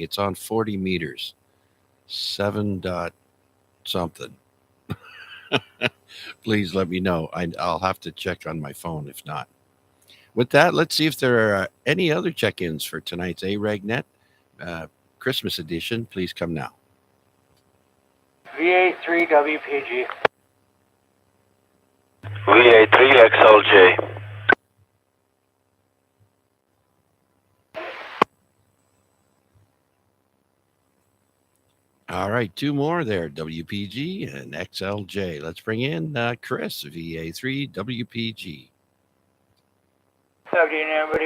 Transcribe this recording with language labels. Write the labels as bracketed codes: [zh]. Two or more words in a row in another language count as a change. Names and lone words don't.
[en] It's on 40 meters, 7 dot something. Please let me know. I'll have to check on my phone if not. With that, let's see if there are any other check-ins for tonight's AREG Net Christmas edition. Please come now. VA3WPG. VA3XLJ. All right, two more there, WPG and XLJ. Let's bring in Chris, VA3WPG. Good evening, everybody.